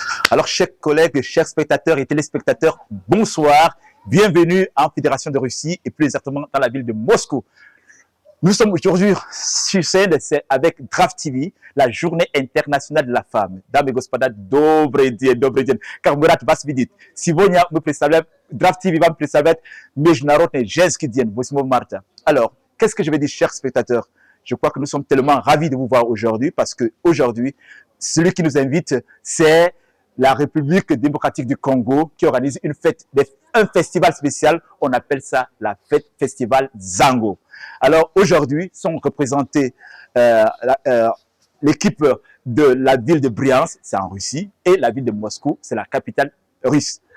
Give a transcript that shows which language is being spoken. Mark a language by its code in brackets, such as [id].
[fr] Alors, chers collègues, chers spectateurs et téléspectateurs, bonsoir. Bienvenue en Fédération de Russie et plus exactement dans la ville de Moscou. Nous sommes aujourd'hui sur scène avec Draft TV, la journée internationale de la femme. [ru] Дамы и господа, добрый день. Как Мурат вас видит, сегодня мы представляем, Draft TV вам представляет Международный женский день, 8 марта. [fr] Alors, qu'est-ce que je vais dire, chers spectateurs? Je crois que nous sommes tellement ravis de vous voir aujourd'hui parce que aujourd'hui, celui qui nous invite, c'est la République démocratique du Congo qui organise une fête, un festival spécial. On appelle ça la fête festival Zango. Alors aujourd'hui sont représentés l'équipe de la ville de Bryansk, c'est en Russie, et la ville de Moscou, c'est la capitale russe.